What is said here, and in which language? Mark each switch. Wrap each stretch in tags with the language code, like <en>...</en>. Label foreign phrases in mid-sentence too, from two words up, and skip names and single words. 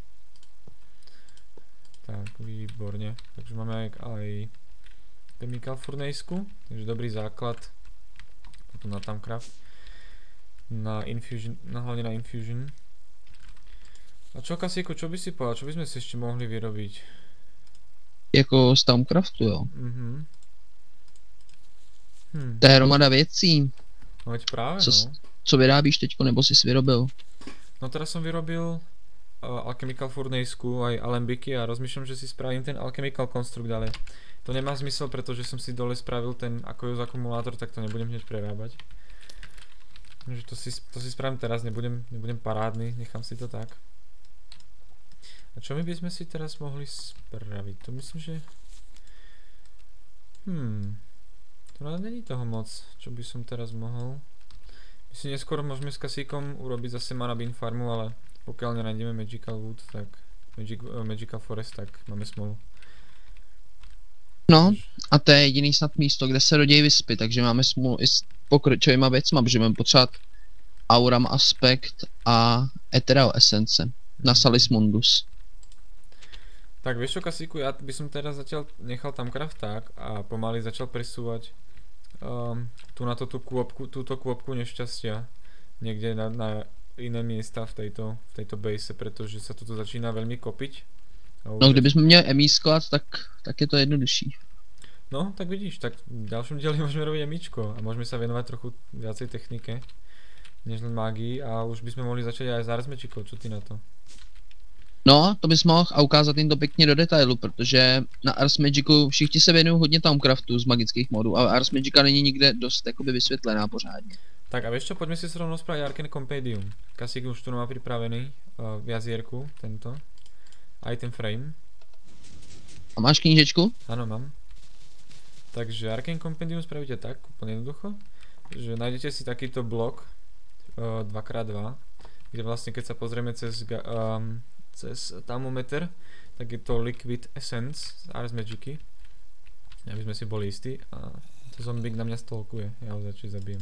<sk>Tak, výborne. Takže máme aj</sk> <en>chemical furnace-</en> <sk>ku, takže dobrý základ. Potom na Thaumcraft. Na infusion, hlavne na infusion. A čo, Kasíku, čo by si povedal? Čo by sme si ešte mohli vyrobiť?</sk> <cs>Jako z Thaumcraftu, jo. To je hromada věcí.</cs> <sk>No veď práve,</sk> <cs>Co vyrábíš teďko, nebo jsi vyrobil?</cs> <sk>No teraz som vyrobil Alchemical Furnace-ku, aj alembiky a rozmýšľam, že si spravím ten Alchemical Construct, ale to nemá zmysel, pretože som si dole spravil ten Aqueous akumulátor, tak to nebudem hneď prerábať. Takže to si spravím teraz, nebudem parádny, nechám si to tak. A čo my by sme si teraz mohli spraviť? To myslím, že... To není toho moc, čo by som teraz mohol. My si neskôr môžeme s Kasíkom urobiť zase</sk> <en>mana bean</en> <sk>farmu, ale pokiaľ nenájdeme Magical Wood, tak Magical Forest, tak máme smolu.</sk> <cs>No, a to je jediný snad místo, kde se rodí vyspy, takže máme smůlu i s pokročovýma věcma, protože budeme potřebovat Auram Aspect a Ethereal Essence na Salis Mundus.</cs> <sk>Tak vieš čo, Kasíku, ja by som teraz zatiaľ nechal Thaumcraft tak a pomaly začal presúvať tu na túto kôpku nešťastia niekde na iné miesta v tejto base, pretože sa toto začína veľmi kopiť.</sk> <cs>No, kdybychom měli emískovat, tak je to jednodušší.</cs> <sk>No, tak vidíš, tak v ďalšom dieli môžeme robiť emíčko a môžeme sa venovať trochu viacej technike než len mágii a už by sme mohli začať aj s Ars Magicou, čo ty na to?</sk> <cs>No, to bys mohl a ukázat jim to pěkně do detailu, protože na Ars Magicu všichni se věnují hodně Thaumcraftu z magických modů, ale Ars Magica není nikde dost jakoby vysvětlená pořádně.</cs> <sk>Tak a vieš čo, poďme si sa rovno spraviť Arcane Compendium. Kasík už tu má pripravený v jazierku tento item frame.</sk> <cs>A máš knížečku?</cs> <sk>Áno, mám. Takže Arcane Compendium spravíte tak, úplne jednoducho, že nájdete si takýto blok 2x2, kde vlastne keď sa pozrieme cez thermometer, tak je to Liquid Essence z Ars Magicy, aby sme si boli istí a to zombík na mňa stalkuje, ja ho začne zabijem.</sk>